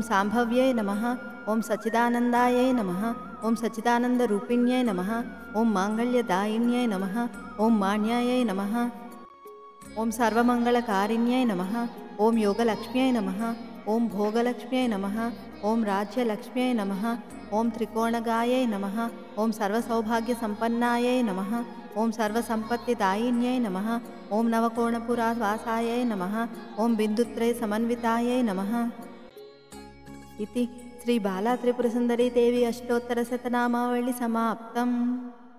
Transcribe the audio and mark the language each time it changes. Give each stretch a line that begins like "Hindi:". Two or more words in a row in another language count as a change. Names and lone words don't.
Sanskrit: సాంభవ్యై నమః, ఓం సచ్చిదానందాయై నమః, ఓం సచ్చిదానందరూపిణ్యై నమః, ఓం మాంగళ్యదాయిన్యై నమః, ఓం మాన్యాయై నమః, ఓం సర్వమంగళకారిణ్యై నమః, ఓం యోగలక్ష్మ్యై నమః, ఓం భోగలక్ష్మ్యై నమః, ఓం రాజ్యలక్ష్మ్యై నమః, ఓం త్రికోణగాయై నమః, ఓం సర్వసౌభాగ్యసంపన్నాయై నమః, ఓం సర్వసంపత్తిదాయిన్యై నమః, ఓం నవకోణపురావాసాయై నమః, ఓం బిందుత్రయ సమన్వితాయై నమః. इति श्री बाला त्रिपुर सुंदरी देवी अष्टोत्तर शतनामावली समाप्तम्.